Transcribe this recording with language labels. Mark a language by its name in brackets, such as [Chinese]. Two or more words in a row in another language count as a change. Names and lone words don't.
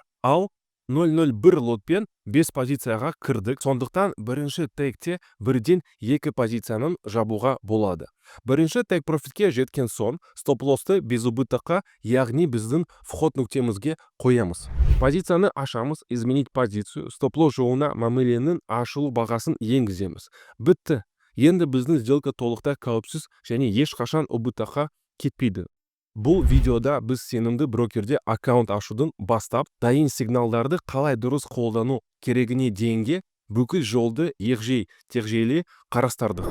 [Kazakh] Ал 0,01 лотпен 5 позицияға кірдік. Сондықтан бірінші take'те бірден 2 позицияның жабуға болады. Бірінші [English] take profit'ке [Kazakh] жеткен соң стоп-лоссты [Russian] без убытокқа, [Kazakh] яғни біздің вход нүктемізге қоямыз. Позицияны ашамыз, [Russian] изменить позицию, [Kazakh] стоп-лосс жолына мәміленің ашылу бағасын енгіземіз. Бітті. Енді біздің сделка толықтай қауіпсіз және ешқашан убытокқа кетпейді. Бұл видеода біз сенімді брокерде аккаунт ашудың бастап, дайын сигналдарды қалай дұрыс қолдану керегіне дейінге бүкіл жолды егжей-тегжейлі қарастырдық.